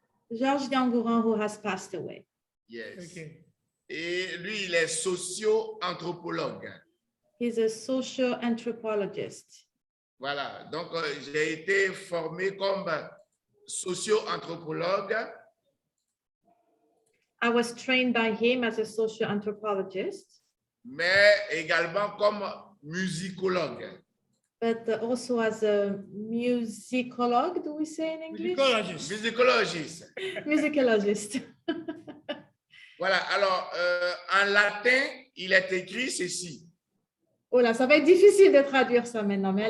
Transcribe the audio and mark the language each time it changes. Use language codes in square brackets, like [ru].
[en] George Nyangoran, who has passed away. Yes. Okay. [fr] Et lui, il est socio-anthropologue. [en] He's a social anthropologist. [fr] Voilà, donc j'ai été formé comme socio-anthropologue. [en] I was trained by him as a social anthropologist, [fr] mais également comme musicologue. [en] but also as a musicologue, do we say in English? Musicologist. [fr] Musicologiste. [en] Musicologist. [fr] Voilà, alors en latin, il est écrit ceci. Oh là, ça va être difficile de traduire ça maintenant, mais